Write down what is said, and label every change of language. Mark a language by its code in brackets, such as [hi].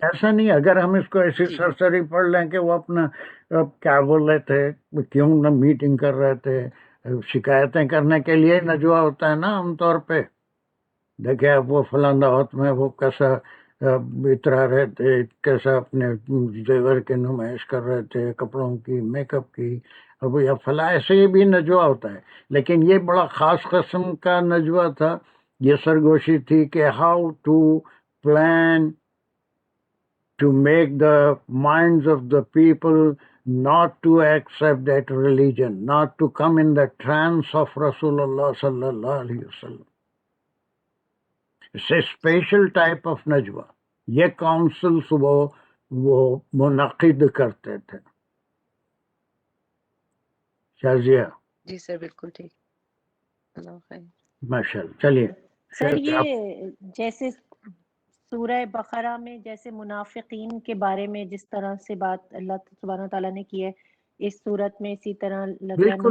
[ur] ایسا نہیں اگر ہم اس کو ایسی سرسری پڑھ لیں کہ وہ اپنا کیا بول رہے تھے، کیوں نہ میٹنگ کر رہے تھے، شکایتیں کرنے کے لیے نجوہ ہوتا ہے نا عام طور پہ. دیکھیں اب وہ فلاں دعوت میں وہ کیسا اترا رہے تھے، کیسا اپنے زیور کی نمائش کر رہے تھے، کپڑوں کی، میک اپ کی، اب یا فلاں، ایسے ہی بھی نجوہ ہوتا ہے. لیکن یہ بڑا خاص قسم کا نجوہ تھا، یہ سرگوشی تھی کہ [en] How to plan to make the minds of the people not to accept that religion, not to come in the trance of Rasulullah sallallahu alaihi wasallam. It's a special type of najwa. [ur] یہ councils وہ منعقد کرتے تھے. شازیہ؟ جی سر بالکل ٹھیک. اللہ خیر. ماشاء اللہ. چلیے سر، یہ جیسے سورہ بقرہ میں جیسے منافقین کے بارے میں جس طرح سے بات اللہ سبحانہ تعالیٰ نے کی ہے، اس صورت میں اسی طرح لگتا ہے